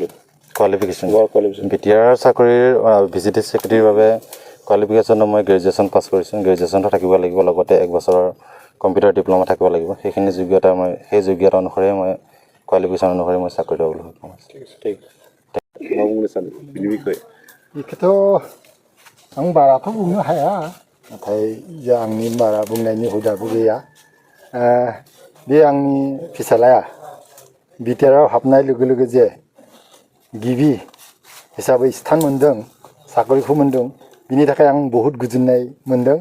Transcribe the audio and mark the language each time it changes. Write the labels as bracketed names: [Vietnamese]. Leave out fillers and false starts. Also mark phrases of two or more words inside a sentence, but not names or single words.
[Assamese] কোৱালিফিকেশ্যন বিটিআৰ চাকৰিৰ VCDC Secretaryৰ বাবে কোৱালিফিকেশ্যনত মই গ্ৰেজুৱেশ্যন পাছ কৰিছোঁ। গ্ৰেজুৱেশ্যনটো থাকিব লাগিব, লগতে 1 বছৰৰ কম্পিউটাৰ ডিপ্ল'মা থাকিব লাগিব। সেইখিনি যোগ্যতা সেই যোগ্যতা অনুসৰি মই কোৱালিফিকেশ্যন অনুসৰি মই চাকৰি ল'বলৈ সক্ষম হৈছোঁ। [Bodo] बेखौथ' आं बाराथ' बुंनो हाया, नाथाय आंनि बारा बुंनायनि हुदाबो गैया। बे आंनि फिसाज्लाया बिटिआरआव हाबनाय लोगो लोगो जे गिबि हिसाबै स्थान मोन्दों, साकरिखौ मोन्दों, बिनि थाखाय आं बहुद गोजोननाय मोन्दों।